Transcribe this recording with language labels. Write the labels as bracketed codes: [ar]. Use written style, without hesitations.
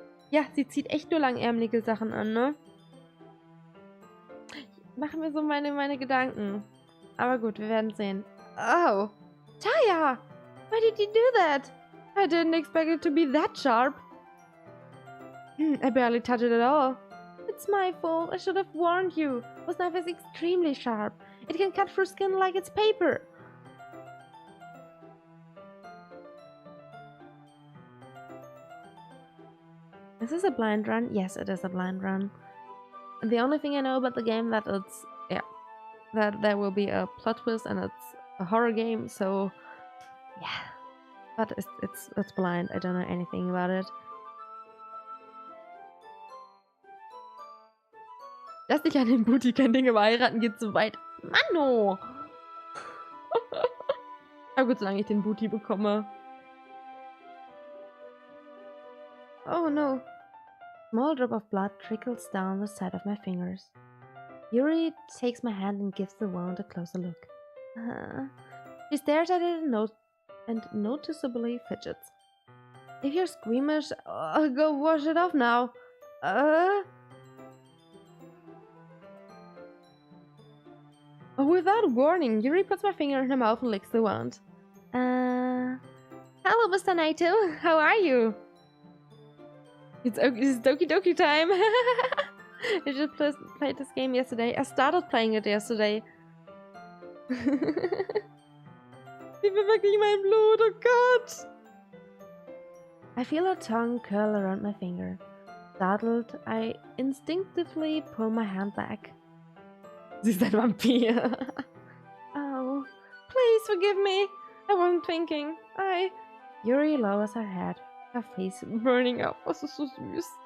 [de] Ja, sie zieht echt nur langärmelige Sachen an, ne? Ich mache mir so meine Gedanken. Aber gut, wir werden sehen. [en] Oh, Chaya! Why did you do that? I didn't expect it to be that sharp. I barely touched it at all. It's my fault. I should have warned you. This knife is extremely sharp. It can cut through skin like it's paper. Is this a blind run? Yes, it is a blind run. And the only thing I know about the game that it's that there will be a plot twist and it's a horror game. So yeah, but it's blind. I don't know anything about it. [de] Lass dich an den Booty, kein Ding, aber heiraten geht zu weit. Manno! Aber gut, solange ich den Booty bekomme. [en] Oh no. Small drop of blood trickles down the side of my fingers. Yuri takes my hand and gives the wound a closer look. She stares at it and noticeably fidgets. If you're squeamish, go wash it off now. Without warning, Yuri puts my finger in her mouth and licks the wound. Hello, Mr. Naito. How are you? It's Doki Doki time. I just played this game yesterday. I started playing it yesterday. [de] Sie will wirklich mein Blut, oh Gott. [en] I feel her tongue curl around my finger. Startled, I instinctively pull my hand back. [de] Sie ist ein Vampir. [en] Oh, please forgive me. I wasn't thinking. Yuri lowers her head, her face burning up. Oh, [de] so süß.